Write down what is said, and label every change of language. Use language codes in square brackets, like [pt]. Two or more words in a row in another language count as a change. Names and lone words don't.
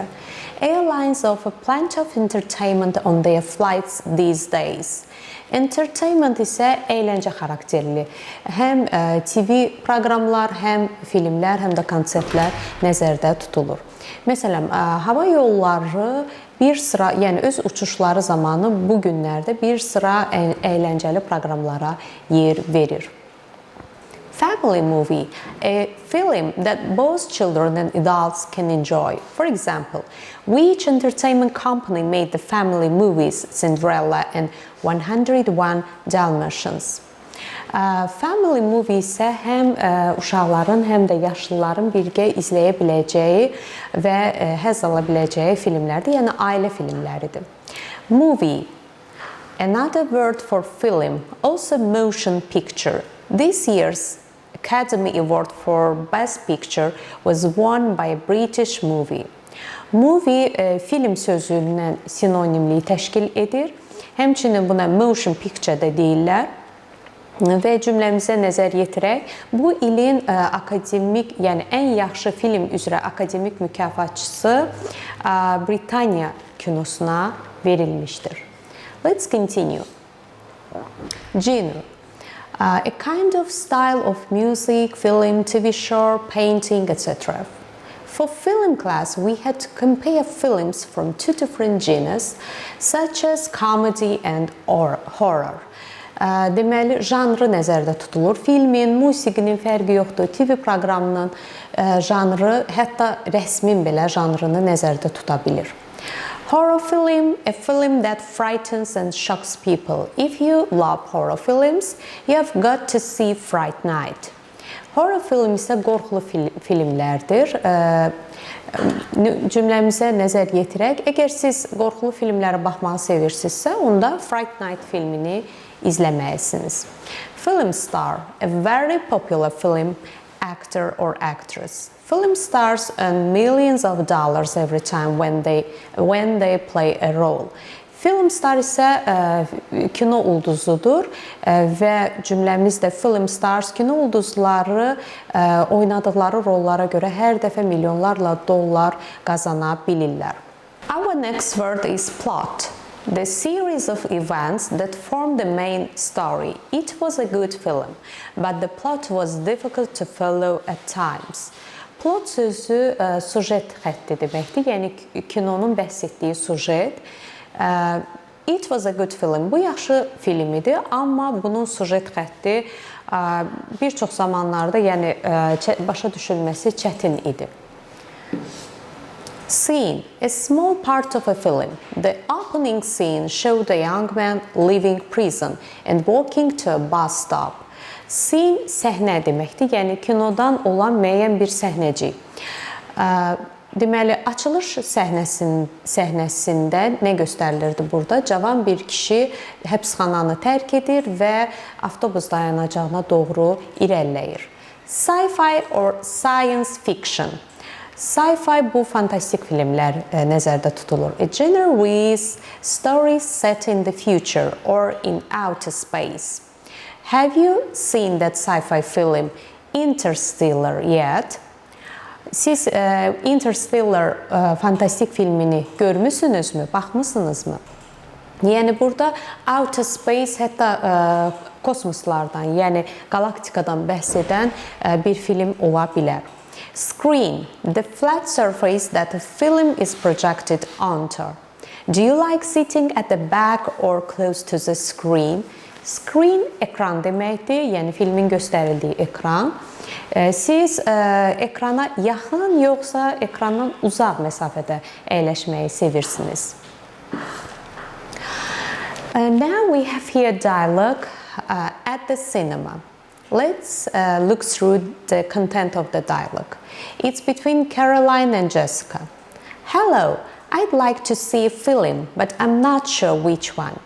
[en] Airlines offer plenty of entertainment on their flights these days. [az] Entertainment isə əyləncə xarakterli. Həm TV proqramlar, həm filmlər, həm də konsertlər nəzərdə tutulur. Məsələn, hava yolları bir sıra, yəni öz uçuşları zamanı bu günlərdə bir sıra əyləncəli proqramlara yer verir. [en] Family movie, a film that both children and adults can enjoy. For example, which entertainment company made the family movies Cinderella and 101 Dalmatians? Family movie [az] isə həm uşaqların, həm də yaşlıların birgə izləyə biləcəyi və həzz ala biləcəyi filmlərdir, yəni ailə filmləridir. [en] Movie, another word for film, also motion picture. This year's Academy Award for Best Picture was won by a British movie. [az] Movie film sözündən sinonimliyi təşkil edir. Həmçinin buna [en] motion picture [az] də deyirlər. Və cümləmizə nəzər yetirək, bu ilin akademik, yəni ən yaxşı film üzrə akademik mükafatçısı Britaniya kinosuna verilmişdir. [en] Let's continue. Genre. A kind of style of music, film, TV show, painting, etc. For film class, we had to compare films from two different genres, such as comedy and horror. [az] Deməli, janrı nəzərdə tutulur. Filmin, musiqinin fərqi yoxdur. TV proqramının janrı, hətta rəsmin belə janrını nəzərdə tuta bilir. [en] Horror film, a film that frightens and shocks people. If you love horror films, you have got to see Fright Night. Horror film [az] isə qorxulu filmlərdir. Cümləmizə nəzər yetirək. Əgər siz qorxulu filmlərə baxmağı sevirsinizsə, onda Fright Night filmini izləməlisiniz. [en] Film star, a very popular film actor or actress. Film stars earn millions of dollars every time when they play a role. Film star [az] isə kino ulduzudur və cümləmizdə [en] film stars [az] kino ulduzları oynadıkları rollara görə hər dəfə milyonlarla dollar qazana bilirlər. [en] Our next word is plot. The series of events that form the main story. It was a good film, but the plot was difficult to follow at times. [az] Plot sözü sujet xətti deməkdir, yəni kinonun bəhs etdiyi sujet. [en] It was a good film. [az] Bu yaxşı film idi, amma bunun sujet xətti bir çox zamanlarda yəni başa düşülməsi çətin idi. [en] Scene, a small part of a film. The opening scene showed a young man leaving prison and walking to a bus stop. [az] Scene səhnə deməkdir, yəni kinodan olan müəyyən bir səhnəcik. Deməli, açılış səhnəsində nə göstərilirdi burada? Cavan bir kişi həbsxananı tərk edir və avtobus dayanacağına doğru irəliləyir. [en] Sci-fi or science fiction. [az] Sci-fi bu fantastik filmlər nəzərdə tutulur. [en] A genre with stories set in the future or in outer space. Have you seen that sci-fi film Interstellar yet? [az] Siz Interstellar fantastik filmini görmüsünüzmü, baxmısınızmı? Yəni burada [en] outer space, [az] hətta kosmoslardan, yəni galaktikadan bəhs edən bir film ola bilər. [en] Screen, the flat surface that a film is projected onto. Do you like sitting at the back or close to the screen? [az] Screen ekran deməkdir, yəni filmin göstərildiyi ekran. Siz ekrana yaxın yoxsa ekrandan uzaq məsafədə əyləşməyi sevirsiniz. [en] Now we have here dialogue at the cinema. Let's look through the content of the dialogue. It's between Caroline and Jessica. Hello, I'd like to see a film, but I'm not sure which one.